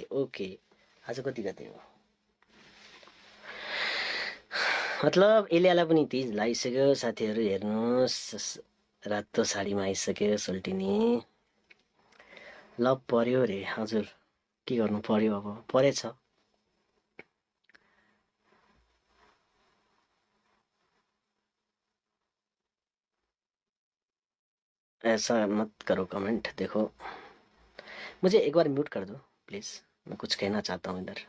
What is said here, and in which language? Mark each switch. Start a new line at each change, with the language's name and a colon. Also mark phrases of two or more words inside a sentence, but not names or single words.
Nepali: ओके, आज कति गते हो? मतलब एलियालाई पनि तीज लागिसक्यो साथीहरू, हेर्नुहोस् रातो साडीमा आइसक्यो सोल्टिनी। लभ पर्यो रे हजुर, के गर्नु पर्यो, अब परेछ।
Hindi: ऐसा मत करो कमेंट। देखो, मुझे एक बार म्यूट कर दो प्लीज, मैं कुछ कहना चाहता हूँ इधर।